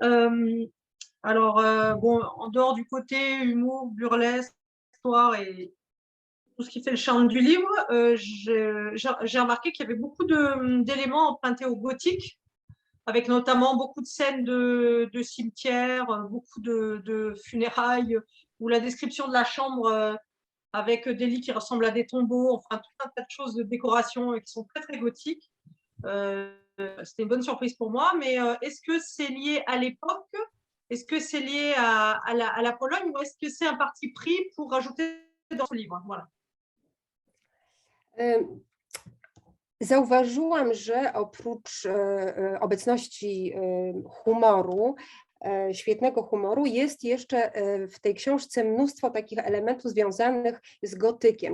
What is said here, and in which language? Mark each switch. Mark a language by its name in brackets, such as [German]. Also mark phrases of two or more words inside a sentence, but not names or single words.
[French] Bon, en dehors du côté humour, burlesque, histoire et tout ce qui fait le charme du livre, j'ai remarqué qu'il y avait beaucoup d'éléments empruntés au gothique, avec notamment beaucoup de scènes de cimetières, beaucoup de funérailles, ou la description de la chambre avec des lits qui ressemblent à des tombeaux, enfin tout un tas de choses de décoration qui sont très très gothiques. C'était une bonne surprise pour moi, mais est-ce que c'est lié à l'époque? Est-ce que c'est lié à la Pologne ou est-ce que c'est un parti pris pour rajouter dans ce livre? Voilà. [Polish] Zauważyłam, że oprócz obecności humoru, świetnego humoru, jest jeszcze w tej książce mnóstwo takich elementów związanych z gotykiem.